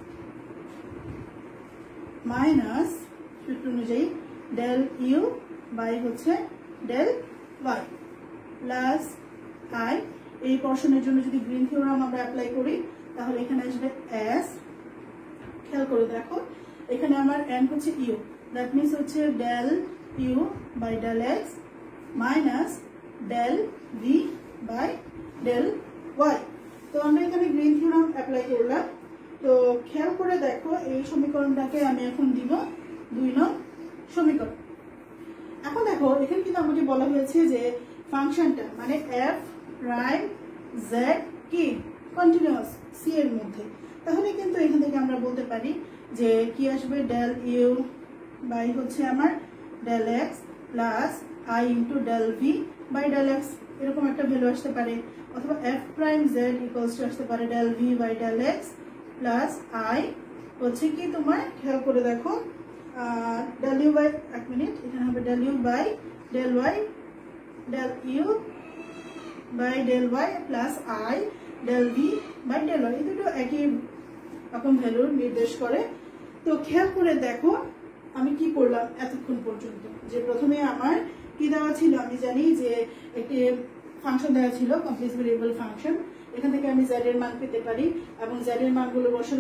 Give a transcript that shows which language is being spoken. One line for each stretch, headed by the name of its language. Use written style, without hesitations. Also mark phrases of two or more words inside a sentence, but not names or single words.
Bangla: মাইনাস সূত্র অনুযায়ী
English: del u by
Bangla: হচ্ছে
English: del y plus i
Bangla: এই পোরশনের জন্য যদি গ্রিন থিওরাম আমরা অ্যাপ্লাই করি তাহলে এখানে আসবে s খেয়াল করে দেখো এখানে আমার n হচ্ছে u
English: that means
Bangla: হচ্ছে
English: del u by del x minus del v by del y
Bangla: তো আমরা এখানে গ্রিন থিওরাম অ্যাপ্লাই করলাম তো খেয়াল করে দেখো এই সমীকরণটাকে আমি এখন দিব 2 নং সমীকরণ এখন দেখো এখানে কিন্তু আমাকে বলা হয়েছে যে ফাংশনটা মানে
English: f prime z
Bangla: কি কন্টিনিউয়াস c এর মধ্যে তাহলে কিন্তু এখান থেকে আমরা বলতে পারি যে কি আসবে
English: del u
Bangla: বাই হচ্ছে আমার
English: del x plus I into del v by del x
Bangla: এরকম একটা ভ্যালু আসতে পারে অথবা
English: f prime z equals to
Bangla: আসতে পারে
English: del v by del x plus I
Bangla: হচ্ছে কি তোমার খেয়াল করে দেখো
English: del u by
Bangla: এক মিনিট এখানে হবে
English: del u by del y del u by del y plus I del v by del y,
Bangla: এই দুটো একই রকম ভ্যালু নির্দেশ করে। তো খেয়াল করে দেখো আমি কি করলাম এতক্ষণ পর্যন্ত, যে প্রথমে আমার কি দেওয়া ছিল, আমি জানি যে একটি ফাংশন দেওয়া ছিল
English: complex variable function,
Bangla: এখান থেকে আমি z এর মান পেতে পারি এবং z এর মানগুলো বসালাম।